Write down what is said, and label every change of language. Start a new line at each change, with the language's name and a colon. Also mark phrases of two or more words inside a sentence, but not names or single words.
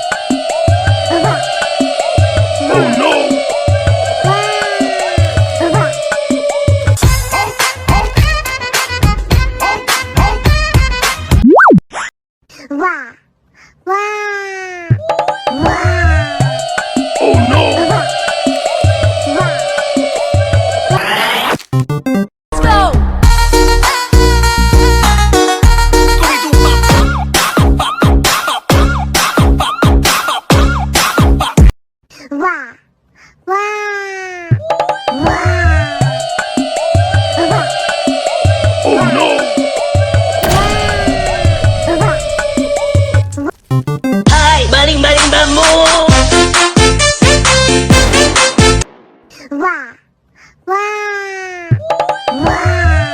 English: Oh no! Wah, wah, wah. Oh no! Let's go. Scooby-Doo pop. Wah, wah, wah. Oh no!
Indonesian: Ay, baling-baling bambu. Wah, wah, wah.